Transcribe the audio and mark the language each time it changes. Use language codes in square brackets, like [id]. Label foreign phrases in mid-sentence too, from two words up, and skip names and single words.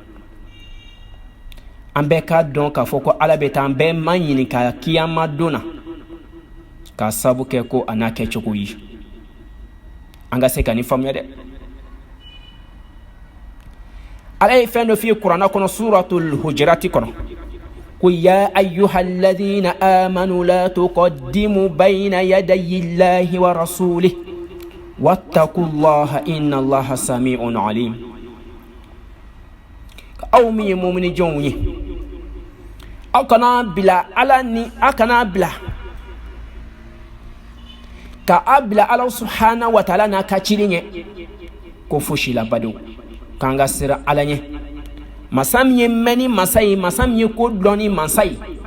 [bm] an bɛɛ ka dɔn k'a fɔ ko ala bɛ taa an bɛɛ ma ɲininka kiyama don na k'a sabu kɛ ko a n'a kɛcogo ye an ka se ka nin faamuya dɛ ala ye fɛn dɔ f'i ye kuranna kɔnɔ suratul hujurati kɔnɔ ko [ar] يا أيها الذين آمنوا لا تقدموا بين يدي الله و رسوله واتقوا الله إن الله سميع عليم [bm] aw min ye mumini jɔnw ye aw kana bila ala ni a kana bila ka a bila ala [ar] سبحانه و تعالى [bm] n'a ka cili ɲɛ ko fosi la badenw k'an ka siran ala ɲɛ masa min ye mɛnni masa ye masa min ye ko dɔnni masa ye